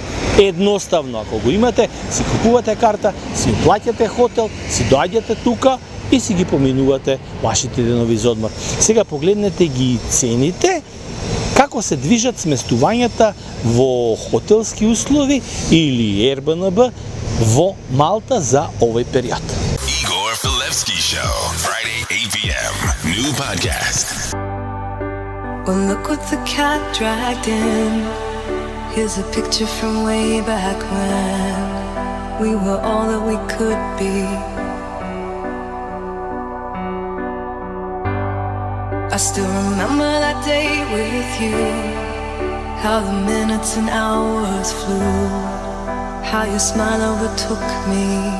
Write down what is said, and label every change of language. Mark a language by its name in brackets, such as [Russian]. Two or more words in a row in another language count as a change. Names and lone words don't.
[Macedonian] Едноставно, ако го имате, си купувате карта, си плаќате хотел, си доаѓате тука и си ги поминувате вашите денови за одмор. Сега погледнете ги цените, како се движат сместувањата во хотелски услови или Airbnb во Малта за овој период. [English] Igor Filevski Show, Friday 8 p.m. New podcast. Well, look what the cat dragged in. Here's a picture from way back when we were all that we could be. I still remember that day with you, how the minutes and hours flew, how your smile overtook me.